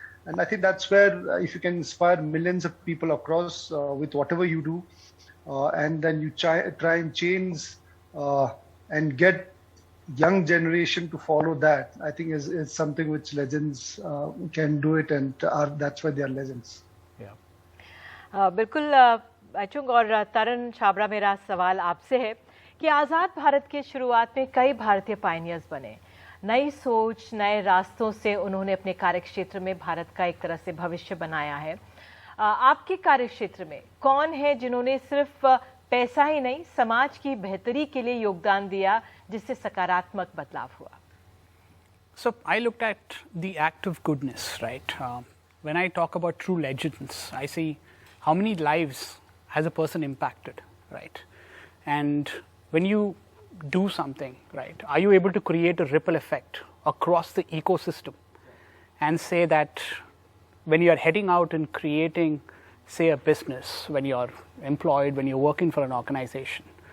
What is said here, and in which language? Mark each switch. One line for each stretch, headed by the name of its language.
English: And I think that's where if you can inspire millions of people across with whatever you do, and then you try and change and get young generation to follow that, I think is something which legends can do it, and that's why they are legends.
Hindi: बिल्कुल अचुंग और तरन छाबरा, मेरा सवाल आपसे है कि आज़ाद भारत के शुरुआत में कई भारतीय पायनियर्स बने, नई सोच, नए रास्तों से उन्होंने अपने कार्यक्षेत्र में भारत का एक तरह से भविष्य बनाया है। आपके कार्यक्षेत्र में कौन है जिन्होंने सिर्फ पैसा ही नहीं, समाज की बेहतरी के लिए योगदान दिया, जिससे सकारात्मक बदलाव हुआ?
English: So I looked at the act of goodness, right? When I talk about true legends, I see how many lives has a person impacted, right? And when you do something, right, are you able to create a ripple effect across the ecosystem and say that when you are heading out and creating, say, a business, when you're employed, when you're working for an organization,